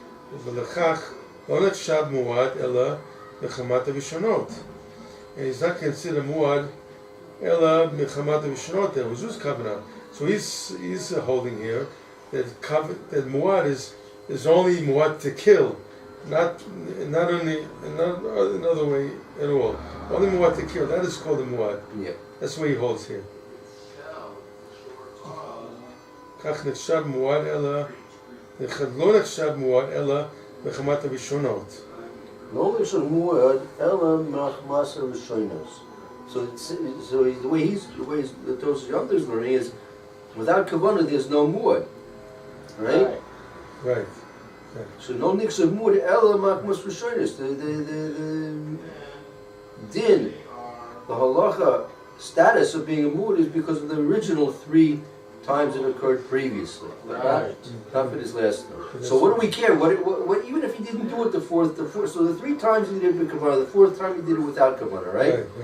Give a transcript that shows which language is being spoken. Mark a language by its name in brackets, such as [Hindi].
[English] And he's not considered [Hebrew] muad ela mechamat v'shonot. [English] It was just covenant. So he's holding here that muad is only muad to kill. Not another way at all. Only muad to kill. That is called a muad. Yeah. That's what he holds here. [Hebrew] כך נחשב מועד אלא, לא נחשב מועד אלא מחמת הראשונות. לא נחשב מועד אלא מחמת הראשונות. [English] So the way the Tosfos Yom is learning is, without kavanah there's no muad, right? Right. So no [Hebrew] נחשב מועד אלא מחמת הראשונות. [English] The din, the halacha status of being a muad is because of the original 3 times it occurred previously, not for this last time. So what do we care? What even if he didn't do it the fourth, so the 3 times he did it with kavanah, the 4th time he did it without kavanah, right?